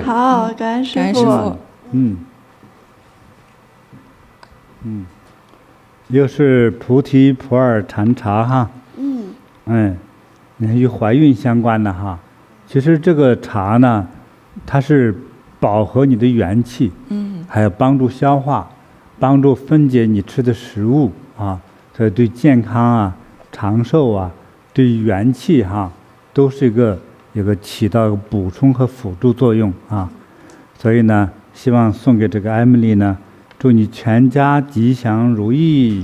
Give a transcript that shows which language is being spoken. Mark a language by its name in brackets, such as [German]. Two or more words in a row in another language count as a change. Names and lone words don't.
[Chinese] 好，感恩師父。又是菩提普洱禅茶哈。你看与懷孕相關的哈。其實這個茶呢，它是飽和你的元氣，還有幫助消化，幫助分解你吃的食物啊，所以對健康啊、長壽啊、對元氣哈，都是一個起到補充和輔助作用啊。所以呢，希望送給這個 Emily 呢，祝你全家吉祥如意，